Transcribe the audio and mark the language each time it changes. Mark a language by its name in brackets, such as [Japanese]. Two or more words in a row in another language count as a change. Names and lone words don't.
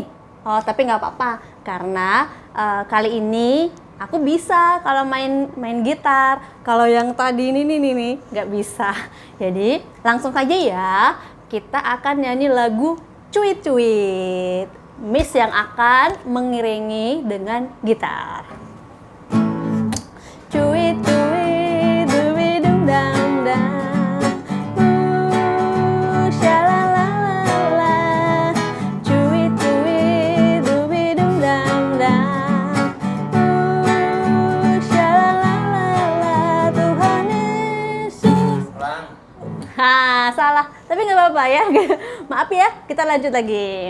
[Indonesian] Oh, tapi nggak apa-apa karena kali ini aku bisa kalau main gitar. Kalau yang tadi ini nih nggak bisa. Jadi langsung aja ya. Kita akan nyanyi lagu Cuit Cuit. Miss yang akan mengiringi dengan gitar. Cuit cuit dubidung dang dang, shalalala. Cuit cuit dubidung dang dang, shalalala. Tuhan Yesus. Salah. Tapi nggak apa-apa ya. Maaf ya. Kita lanjut lagi.